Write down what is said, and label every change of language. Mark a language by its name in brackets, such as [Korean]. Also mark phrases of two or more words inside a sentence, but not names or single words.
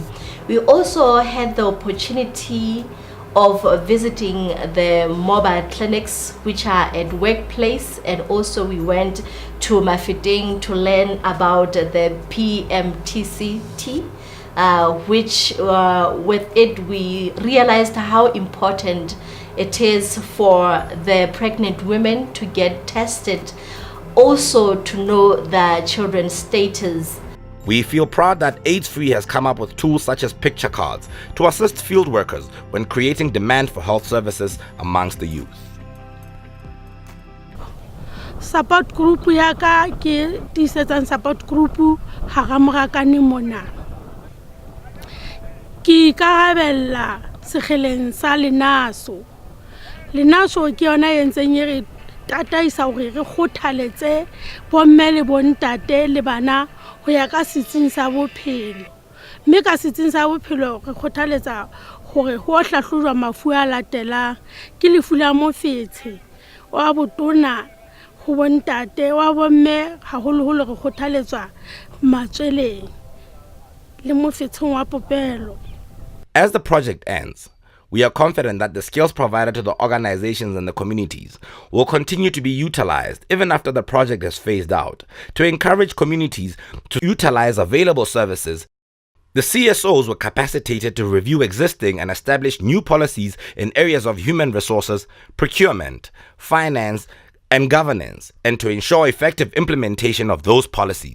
[English] We also had the opportunity of visiting the mobile clinics which are at workplace, and also we went to Mafeting to learn about the PMT-CT, which with it we realized how important it is for the pregnant women to get tested, also to know the children's status. We feel proud that AIDS Free has come up with tools such as picture cards to assist field workers when creating demand for health services amongst the youth. Support group [Southern Sotho] ya ka ke tisetsa [English] support group [Southern Sotho] ha ga morakane mona. Ke ka habella segeleng sa lenaso. Lenaso ke yona yentseng re tataisa hore re khothaletse bomme le bontate le bana ho ya ka setsing sa bophelo. Mme ka setsing sa bophelo re khothaletsa hore ho hlahlojwa mafu a latelang ke lefu la mofetshe wa botona ho bontate wa bomme haholoholo re khothaletswa matsweleng le mofetsheng wa popelo. [English] As the project ends, we are confident that the skills provided to the organizations and the communities will continue to be utilized even after the project is phased out, to encourage communities to utilize available services. The CSOs were capacitated to review existing and establish new policies in areas of human resources, procurement, finance, and governance, and to ensure effective implementation of those policies.